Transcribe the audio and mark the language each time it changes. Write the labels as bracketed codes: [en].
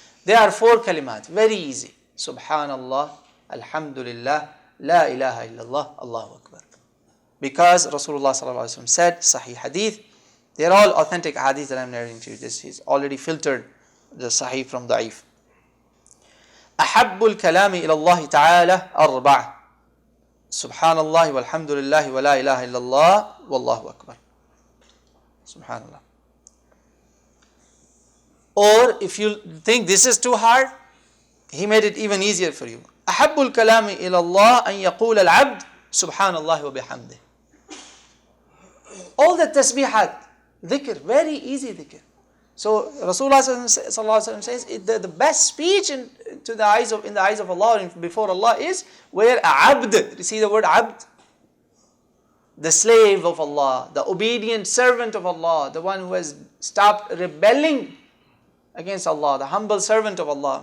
[en] There are 4 kalimat, very easy. Subhanallah, Alhamdulillah, La ilaha illallah, Allahu Akbar. Because Rasulullah said, Sahih Hadith, they are all authentic hadith that I am narrating to you. This is already filtered the Sahih from Da'if. [ar] أحب الكلام إلى الله تعالى 4. Subhanallah walhamdulillah wa la ilaha illallah wallahu akbar. Subhanallah. [en] Or if you think this is too hard, he made it even easier for you. [ar] أحب الكلام إلى الله أن يقول العبد سبحان الله وبحمده. [en] All the tasbihat, dhikr, very easy dhikr. So Rasulullah says the best speech in the eyes of Allah and before Allah is where abd, you see the word abd? The slave of Allah, the obedient servant of Allah, the one who has stopped rebelling against Allah, the humble servant of Allah.